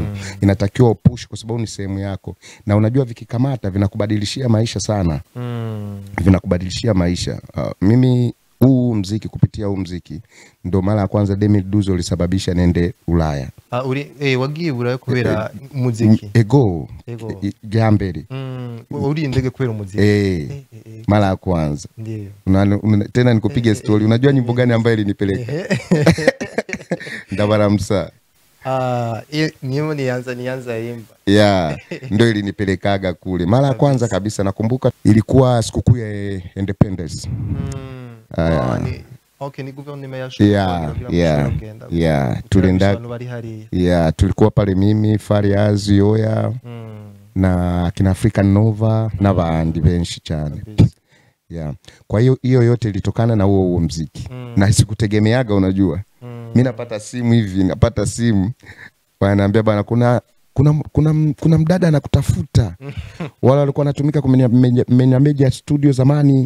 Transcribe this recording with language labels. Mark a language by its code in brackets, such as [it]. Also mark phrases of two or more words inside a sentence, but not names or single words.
[sw] Inatakiwa upush kwa sababu ni sehemu yako. Na unajua vikikamata vinakubadilishia maisha sana. Vinakubadilishia maisha. Mimi kupitia huu muziki ndo mara ya kwanza Demi Duzo ulisababisha nende Ulaya. [rn] Wagiye Ulaya kubera muziki. Ego. Jamberi. Uri ndege kubera muziki. [sw] Mara ya kwanza. Ndio. Tena nikupiga story. Unajua nyimbo gani ambayo ilinipeleka? Ndabaramsa. Nyimbo nianza imba. Ndio ilinipelekaga kule. Mara ya kwanza kabisa nakumbuka ilikuwa sikukuu ya Independence. Ni gouvernement ya tulienda. Tulikuwa pale mimi, Fariaz, Yoya na kina African Nova na [rn] bandi benshi cyane. [sw] Kwa hiyo yote ilitokana na huo muziki. Na sikutegemeaga, unajua. Mimi napata simu wananiambia bana kuna mdada anakutafuta. Wala walikuwa wanatumika kumenya media studio zamani.